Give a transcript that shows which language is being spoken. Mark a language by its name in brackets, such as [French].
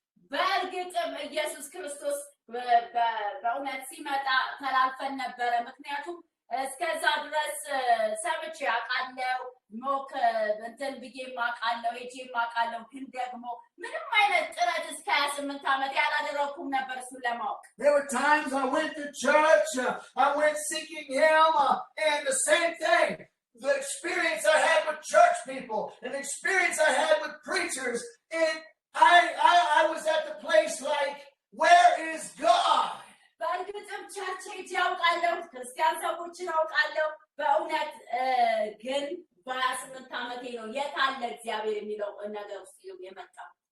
[Amharic] በእርግጥም ኢየሱስ ክርስቶስ በእውነት ሲመጣ ተላልፈን ነበረ። ምክንያቱም እስከዛ ድረስ ሰምቼ አውቃለሁ፣ ሞክ እንትን ብዬ አውቃለሁ፣ ሄጄ አውቃለሁ። ግን ደግሞ ምንም አይነት ጥረት እስከ 28 ዓመት ያላደረኩም ነበር እሱን ለማወቅ። [English] There were times I went to church, I went seeking him, and the same thing. The experience I had with church people, and the experience I had with preachers, and I was at the place like, where is God? [Amharic] በእርግጥም ቸርች ሄጄ አውቃለሁ፣ ክርስቲያን ሰዎችን አውቃለሁ። በእውነት ግን በ28 ዓመቴ ነው የት አለ እግዚአብሔር የሚለው ነገር ውስጥ የመጣው።